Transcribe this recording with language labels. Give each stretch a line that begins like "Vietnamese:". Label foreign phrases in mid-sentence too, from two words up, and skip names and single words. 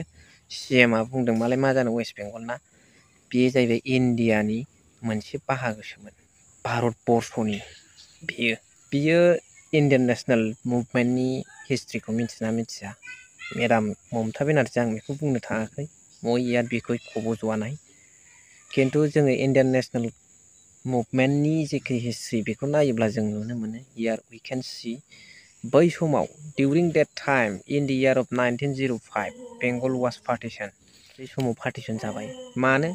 Bodo: CMआ बुंदों मालाय मा जानो वेस्ट बेंगलना, बेयो जाहैबाय इण्डियानि मोनसे बाहागोसोमोन, भारतबर्षनि। बियो
English: Indian National Movement
Bodo: हिस्ट्रिखौ मिथिना मिथिया मेडाम ममता बेनार्जी, आं बेखौ बुंनो थाङाखै।
Assamese: মই ইয়াত বিষয় ক'ব যোৱা নাই,
Bodo: खिन्थु जोङो
English: Indian National Movement
Bodo: जेखि हिस्ट्रि बेखौ नायोब्ला जों नुनो मोनो।
English: Here we can see
Bodo: बै समाव
English: During that time in the year of 1905 Bengal was partition.
Bodo: बे समाव पार्टिशन जाबाय। मानो?